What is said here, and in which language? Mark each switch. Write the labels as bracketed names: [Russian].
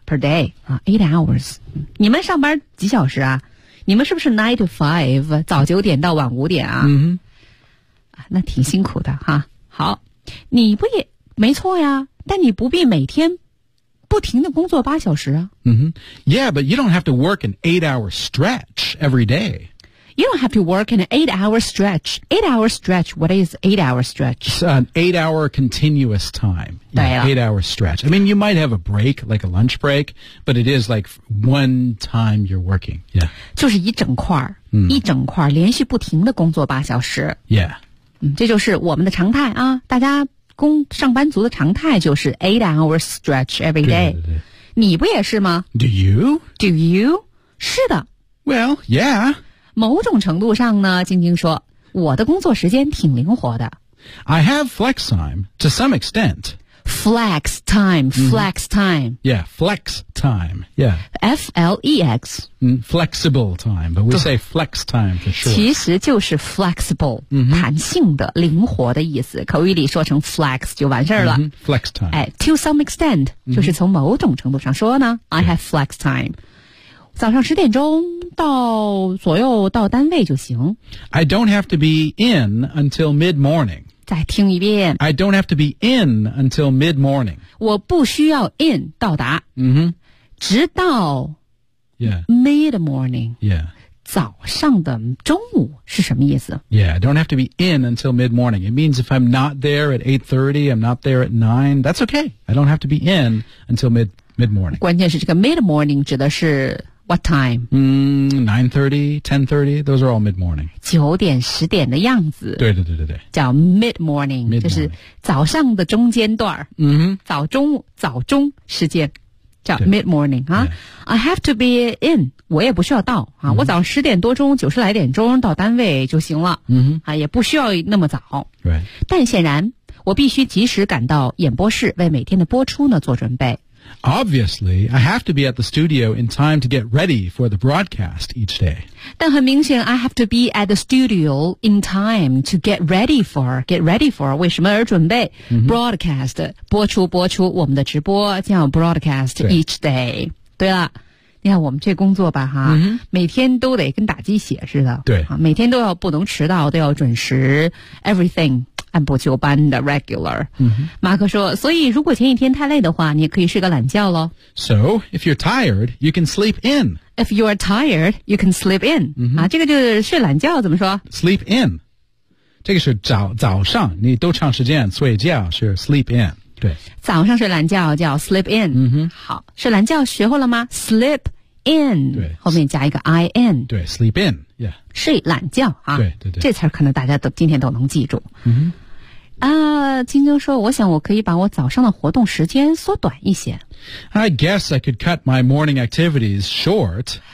[English] per day,、8 hours. [Chinese] 你们上班几小时啊你们是不是 [English] 9 to 5, [Chinese] 早九点到晚五点啊、 mm-hmm. 那挺辛苦的哈。好你不也没错呀但你不必每天不停地工作八小时啊。 Mm-hmm. [English] Yeah, but you don't have to work an 8-hour stretch every day. You don't have to work an 8-hour stretch. 8-hour stretch, what is 8-hour stretch? It's an 8-hour continuous time. Yeah, 8-hour stretch. I mean, you might have a break, like a lunch break, but it is like one time you're working. Yeah. [Chinese] 就是一整块、嗯、一整块连续不停的工作八小时。 [English] Yeah.、 [Chinese] 嗯、这就是我们的常态啊。大家工上班族的常态就是 [English] 8-hour stretch every day. [Chinese] 对对对你不也是吗 [English] Do you? Do you? [Chinese] 是的。 [English] Well, yeah. [Chinese] 某种程度上呢晶晶说我的工作时间挺灵活的 [English] I have flex time to some extent flex time flex time、 mm-hmm. yeah flex time yeah F-L-E-X、 mm, flexible time but we say flex time for sure [Chinese] 其实就是 flexible、 mm-hmm. 弹性的灵活的意思口语里说成 flex 就完事了、 [English] mm-hmm. flex time、 [Chinese] 哎、 [English] to some extent、 [Chinese] mm-hmm. 就是从某种程度上说呢 [English] I have flex time [Chinese] 早上十点钟到左右到单位就行。 [English] I don't have to be in until mid-morning. [Chinese] 再听一遍。 [English] I don't have to be in until mid-morning. [Chinese] 我不需要 in 到达。 Mm-hmm. 直到 mid-morning. [English] Yeah. [Chinese] 早上的中午是什么意思 [English] Yeah, I don't have to be in until mid-morning. It means if I'm not there at 8:30, I'm not there at 9, that's okay. I don't have to be in until mid-morning. [Chinese] 关键是这个 mid-morning 指的是 [English] What time?、 9:30, 10:30, those are all mid-morning. [Chinese] 9点、10点的样子。对对对对对。叫 mid-morning, 就是早上的中间段。 Mm-hmm. 早中时间叫 mid-morning, 啊、 [English] yeah. I have to be in, [Chinese] 我也不需要到。啊 mm-hmm. 我早上10点多钟、90来点钟到单位就行了。 Mm-hmm. 啊、也不需要那么早。 [English] Right. [Chinese] 但显然我必须及时赶到演播室为每天的播出呢做准备。 [English] Obviously, I have to be at the studio in time to get ready for the broadcast each day. [Chinese] 但很明显 [English] I have to be at the studio in time to get ready for. Get ready for [Chinese] 为什么而准备、mm-hmm. Broadcast 播出我们的直播叫 [English] broadcast each day. [Chinese] 对了你看我们这工作吧哈、嗯、每天都得跟打鸡血似的对、啊、每天都要不能迟到都要准时 everything 按部就班的 regular、嗯、马克说所以如果前一天太累的话你也可以睡个懒觉咯 [English] So if you're tired you can sleep in If you're tired you can sleep in、嗯、 [Chinese] 啊，这个就是睡懒觉怎么说 Sleep in 这个是 早上你都长时间睡觉是 [English] sleep in [Chinese] 对早上睡懒觉叫 sleep in、嗯、哼好睡懒觉学会了吗 sleep in 对后面加一个 in [English] 对 sleep in、yeah. [Chinese] 睡懒觉啊对对对这词可能大家都今天都能记住、嗯、哼金哥说我想我可以把我早上的活动时间缩短一些 [English] I guess I could cut my morning activities short